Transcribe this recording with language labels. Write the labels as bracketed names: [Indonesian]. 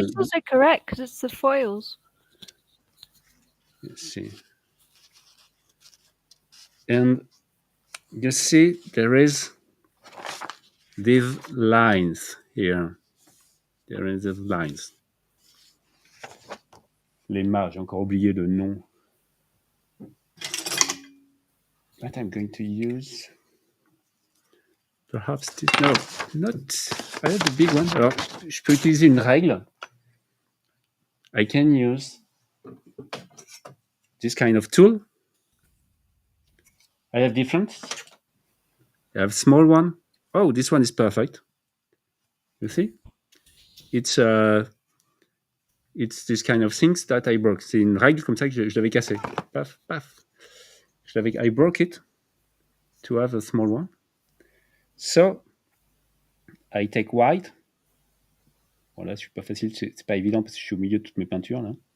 [English] It's also correct, because it's the foils. Let's see. And you see, there is these lines here. There is these lines. [French] Les mâts, j'ai encore oublié le nom. [English] What I'm going to use... Perhaps this... No, not... I have the big one. [French] Alors, je peux utiliser une règle. [English] I can use this kind of tool. I have different. I have small one. Oh, this one is perfect. You see? It's it's this kind of things that I broke. [French] C'est une règle comme ça que je l'avais cassée. Paf, paf. [English] I broke it to have a small one. So, I take white. [French] Bon, là, c'est pas facile, c'est pas évident parce que je suis au milieu de toutes mes peintures, là.